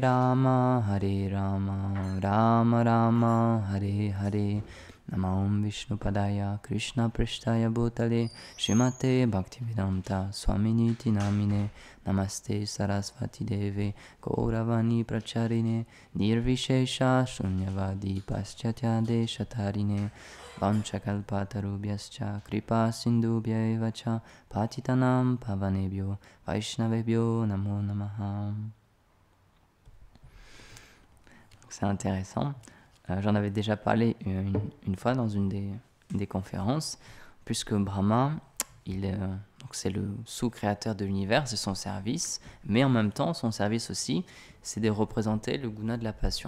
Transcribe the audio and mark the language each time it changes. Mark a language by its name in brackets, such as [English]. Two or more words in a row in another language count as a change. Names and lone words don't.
[Sanskrit] Rama Rama Rama Hare Hare Namam Vishnu Padaya Krishna Prishtaya Bhutale Srimate Bhaktivedanta Swaminiti Namine Namaste Sarasvati Deve Gauravani Pracharine Nirvishesha Shunyavadi Paschatya Deshatarine Vanchakalpatarubhyascha Kripa Sindhubhya Vacha Patitanam Pavanebhyo Vaishnavebhyo Namo Namaha. [French] C'est intéressant. J'en avais déjà parlé une fois dans une des conférences, puisque Brahma, donc c'est le sous-créateur de l'univers, c'est son service, mais en même temps, son service aussi, c'est de représenter le guna de la passion.